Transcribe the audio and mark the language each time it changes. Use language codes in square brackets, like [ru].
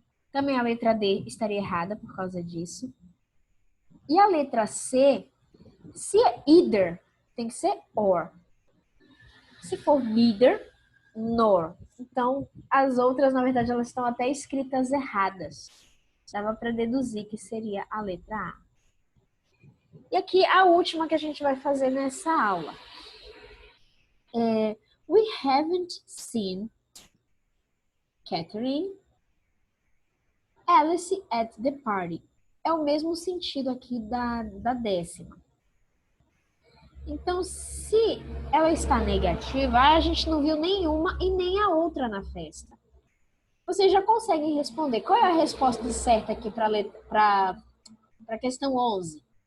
[pt] Também a letra D estaria errada por causa disso. E a letra C, se é either, tem que ser or. Se for neither, nor. Então, as outras, na verdade, elas estão até escritas erradas. Dava para deduzir que seria a letra A. E aqui a última que a gente vai fazer nessa aula. [en] We haven't seen Catherine, Alice at the party. [pt] É o mesmo sentido aqui da 10ª. Então, se ela está negativa, a gente não viu nenhuma e nem a outra na festa. Vocês já conseguem responder. Qual é a resposta certa aqui para a questão 11?